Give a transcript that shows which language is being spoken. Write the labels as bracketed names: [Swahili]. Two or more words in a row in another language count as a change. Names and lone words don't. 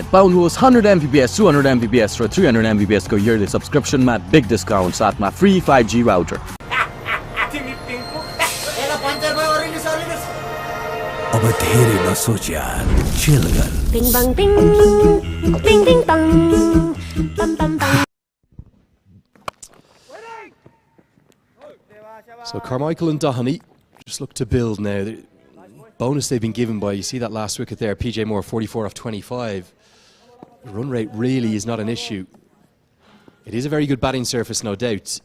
[Nepali] पाउनुहोस् 100 Mbps, 200 Mbps र 300 Mbps को [English] yearly subscription [Nepali] मा [English] big discount [Nepali] साथमा [English] free 5G router. [Nepali] अब धेरै नसोच यार, chill गर. Bing bang bing, ding ding bang, bam bam bam. [English] So Carmichael and Doheny just look to build now. The bonus they've been given by, you see that last wicket there, PJ Moore, 44 off 25. The run rate really is not an issue. It is a very good batting surface, no doubt.